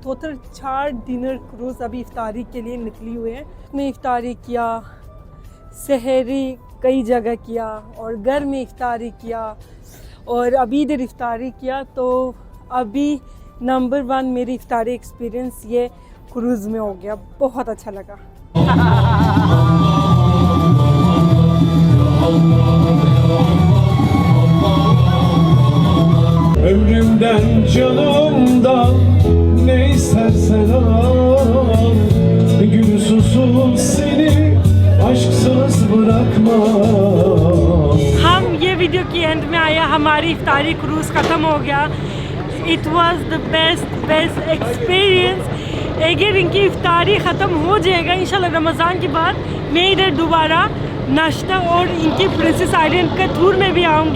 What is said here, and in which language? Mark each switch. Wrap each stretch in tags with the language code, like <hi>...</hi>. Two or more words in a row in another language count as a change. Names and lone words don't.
<hi>टोटल 4</hi> <en>dinner cruise</en> <hi>अभी इफ्तारी के लिए निकली हुई है। मैं इफ्तारी किया, सहरी कई जगह किया और घर में इफ्तारी किया और अभी इधर इफ्तारी किया। तो अभी नंबर 1 मेरी इफ्तारी एक्सपीरियंस ये क्रूज़ में हो गया, बहुत अच्छा लगा।</hi> <tr>Ömrümden canımdan ne istersen al, gün susuz seni aşksız bırakmam।</tr> <hi>हम ये वीडियो की एंड में आया, हमारी इफ्तारी क्रूज़ ख़त्म हो गया।</hi> <en>It was the best experience.</en> <hi>अगर इनकी इफ्तारी ख़त्म हो जाएगा इंशाल्लाह रमज़ान के बाद, मैं इधर दोबारा नाश्ता और इनकी प्रिंसेस आइलैंड का टूर में भी आऊँगी।</hi>